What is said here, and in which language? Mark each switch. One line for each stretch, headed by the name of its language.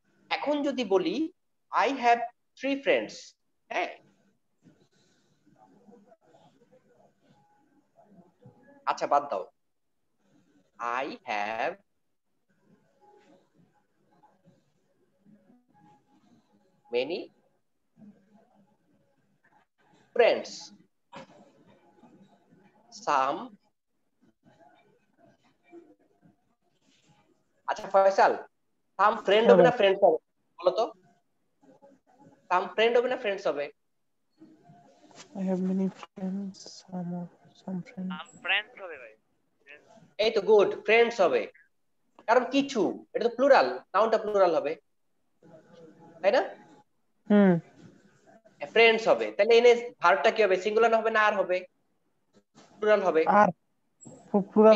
Bangla: এখন যদি বলি
English: I have three friends,
Bangla: হ্যাঁ আচ্ছা বাদ দাও,
English: I have many friends, some.
Bangla: আচ্ছা ফয়সাল, সাম ফ্রেন্ড হ্যাঁ হবে ভাই। না ফ্রেন্ডস হবে বলো তো? সাম ফ্রেন্ড হবে না ফ্রেন্ডস হবে?
English: I have many friends, some friends.
Bangla: Friends হবে ভাই। Friends। এই তো গুড, ফ্রেন্ডস হবে, কারণ কিছু, এটা তো প্লুরাল, নাউনটা প্লুরাল হবে, তাই না? হুম, ফ্রেন্ডস হবে, তাহলে এনে ভার্বটা কি হবে, সিঙ্গুলার হবে না আর হবে? প্লুরাল হবে। আর প্লুরাল